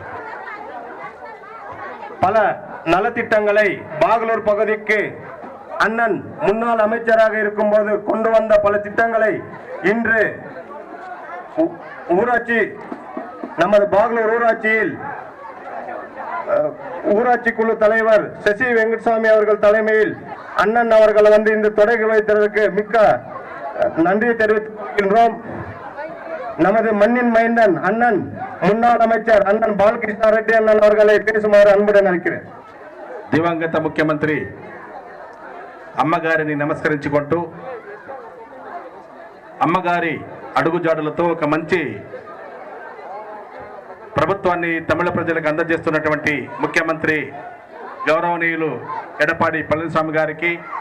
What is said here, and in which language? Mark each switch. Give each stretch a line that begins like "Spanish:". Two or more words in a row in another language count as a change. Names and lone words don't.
Tamil: பல நலத்திட்டங்களை பாகலூர் பகுதிக்கு அண்ணன் முன்னாள் அமைச்சராக இருக்கும்போது கொண்டு வந்த பல திட்டங்களை இன்று ஊராட்சி நமது பாகலூர் ஊராட்சியில் ஊராட்சி குழு தலைவர் சசி வெங்கட்சாமி அவர்கள் தலைமையில் அண்ணன் அவர்கள் வந்து இந்த தொடங்கி வைத்ததற்கு மிக்க நன்றி தெரிவித்துக் நமது மண்ணின் மைந்தன் அண்ணன் முன்னாள் அமைச்சர் அண்ணன் బాలకృష్ణ రెడ్డి అన్నన్ அவர்களை பேசுமாறு அன்புடன் அழைக்கிறேன்.
Telugu: దివంగత ముఖ్యమంత్రి అమ్మగారిని నమస్కరించుకుంటూ అమ్మగారి అడుగుజాడలతో ఒక మంచి ప్రభుత్వాన్ని తమిళ ప్రజలకు అందజేస్తున్నటువంటి ముఖ్యమంత్రి గౌరవనీయులు ఎడపాడి పళనిస్వామి గారికి